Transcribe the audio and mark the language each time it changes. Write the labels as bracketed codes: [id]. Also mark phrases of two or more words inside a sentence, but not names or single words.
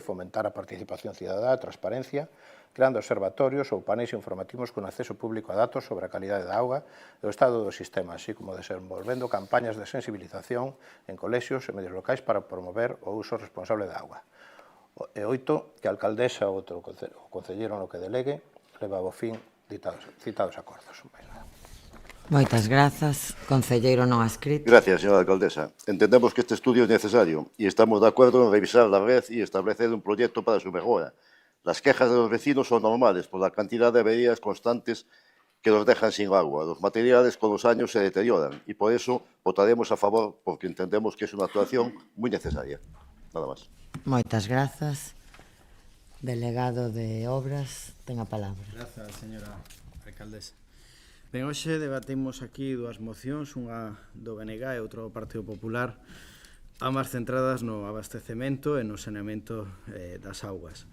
[gl] Fomentar a participación cidadá e transparencia, creando observatorios ou paneis informativos con acceso público a datos sobre a calidade da auga e o estado do sistema, así como desenvolvendo campañas de sensibilización en colexios e medios locais para promover o uso responsable da auga. E 8. Que a alcaldesa ou outro concelleiro no que delegue leva ao fin citados acordos. Moitas grazas. Concelleiro non adscrito. [es] Gracias, señora alcaldesa. Entendemos que este estudio es necesario y estamos de acuerdo en revisar la red y establecer un proyecto para su mejora. Las quejas de los vecinos son normales por la cantidad de averías constantes que los dejan sin agua. Los materiales con los años se deterioran y por eso votaremos a favor porque entendemos que es una actuación muy necesaria. Nada más. [gl] Moitas grazas. Delegado de Obras, ten a palabra. Grazas, señora alcaldesa. Ben, hoxe debatimos aquí dúas mocións, unha do BNG e outra do Partido Popular, ambas centradas no abastecemento e no saneamento das augas.